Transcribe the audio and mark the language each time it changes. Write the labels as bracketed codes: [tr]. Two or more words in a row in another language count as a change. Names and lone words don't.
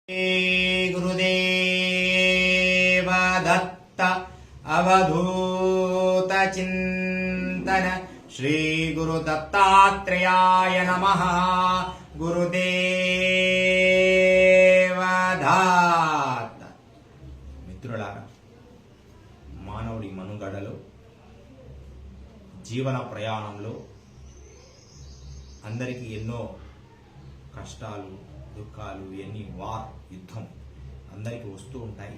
[sa] गुरुदेव दत्त अवधूत चिंतन श्री गुरु दत्तात्रेयाय नमः। [te] गुरुदेव दत्त మిత్రులారా, మానవుడి మనుగడలో జీవన ప్రయాణంలో అందరికీ ఎన్నో కష్టాలు దుఃఖాలు ఎన్ని యుద్ధం అందరికీ వస్తూ ఉంటాయి.